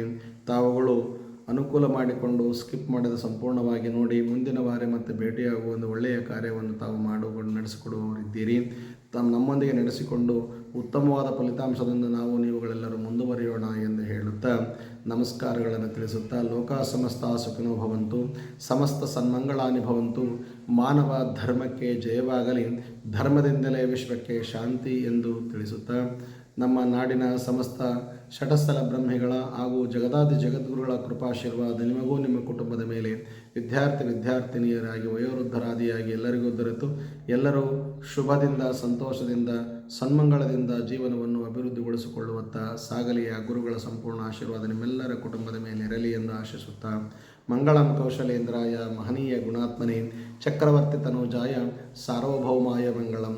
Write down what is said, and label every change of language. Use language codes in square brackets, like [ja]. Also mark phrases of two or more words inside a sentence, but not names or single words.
[kn] ತಾವುಗಳು ಅನುಕೂಲ ಮಾಡಿಕೊಂಡು ಸ್ಕಿಪ್ ಮಾಡದೆ ಸಂಪೂರ್ಣವಾಗಿ ನೋಡಿ ಮುಂದಿನ ವಾರ ಮತ್ತೆ ಭೇಟಿಯಾಗುವ ಒಂದು ಒಳ್ಳೆಯ ಕಾರ್ಯವನ್ನು ತಾವು ಮಾಡಿಕೊಂಡು ನಡೆಸಿಕೊಡುವವರಿದ್ದೀರಿ. ನಮ್ಮೊಂದಿಗೆ ನಡೆಸಿಕೊಂಡು ಉತ್ತಮವಾದ ಫಲಿತಾಂಶದಿಂದ ನಾವು ನೀವುಗಳೆಲ್ಲರೂ ಮುಂದುವರಿಯೋಣ ಎಂದು ಹೇಳುತ್ತಾ ನಮಸ್ಕಾರಗಳನ್ನು ತಿಳಿಸುತ್ತಾ [sa] ಲೋಕ ಸಮಸ್ತ ಸುಖಿನೋ ಭವಂತು, ಸಮಸ್ತ ಸನ್ಮಂಗಳಾನಿ ಭವಂತು, [kn] ಮಾನವ ಧರ್ಮಕ್ಕೆ ಜಯವಾಗಲಿ, ಧರ್ಮದಿಂದಲೇ ವಿಶ್ವಕ್ಕೆ ಶಾಂತಿ ಎಂದು ತಿಳಿಸುತ್ತಾ ನಮ್ಮ ನಾಡಿನ ಸಮಸ್ತ ಷಟಸ್ಥಲ ಬ್ರಹ್ಮಿಗಳ ಹಾಗೂ ಜಗದಾದಿ ಜಗದ್ಗುರುಗಳ ಕೃಪಾಶೀರ್ವಾದ ನಿಮಗೂ ನಿಮ್ಮ ಕುಟುಂಬದ ಮೇಲೆ ವಿದ್ಯಾರ್ಥಿನಿಯರಾಗಿ ವಯೋವೃದ್ಧರಾದಿಯಾಗಿ ಎಲ್ಲರಿಗೂ ದೊರೆತು ಎಲ್ಲರೂ ಶುಭದಿಂದ ಸಂತೋಷದಿಂದ ಸನ್ಮಂಗಳದಿಂದ ಜೀವನವನ್ನು ಅಭಿವೃದ್ಧಿಗೊಳಿಸಿಕೊಳ್ಳುವತ್ತ ಸಾಗಲಿಯ ಗುರುಗಳ ಸಂಪೂರ್ಣ ಆಶೀರ್ವಾದ ನಿಮ್ಮೆಲ್ಲರ ಕುಟುಂಬದ ಮೇಲೆ ಇರಲಿ ಎಂದು ಆಶಿಸುತ್ತಾ [sa] ಮಂಗಳಂ ಕೌಶಲೇಂದ್ರಾಯ ಮಹನೀಯ ಗುಣಾತ್ಮನೇ ಚಕ್ರವರ್ತಿ ತನೂಜಾಯ ಸಾರ್ವಭೌಮಾಯ ಮಂಗಳಂ.